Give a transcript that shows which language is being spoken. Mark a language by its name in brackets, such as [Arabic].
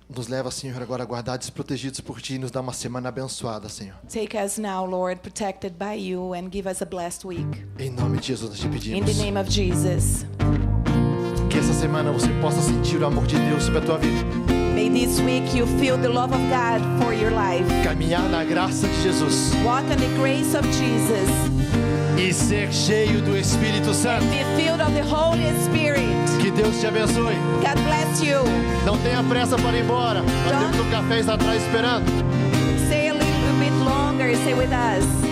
[Portuguese] Nos leva, Senhor, agora guardados e protegidos por ti e nos dá uma semana abençoada, Senhor. [English] Take us now, Lord, protected by you, and give us a blessed week. [Portuguese] Em nome de Jesus nós te [English] In the [Portuguese] pedimos. [English] name of Jesus. [Portuguese] Que essa semana você possa sentir o amor de Deus sobre a tua vida. [English] May this week you feel the love of God for your life. [Portuguese] Caminhar na graça de Jesus. [English] Walk on the grace of Jesus. [Portuguese] E ser cheio do Espírito Santo. [English] Be filled of the Holy Spirit. [Portuguese] Que Deus te abençoe. [English] God bless you. [Portuguese] Não tenha pressa para ir embora. Nós [English] Don't- [Portuguese] temos um café atrás esperando. [English] Stay a little bit longer. Stay with us.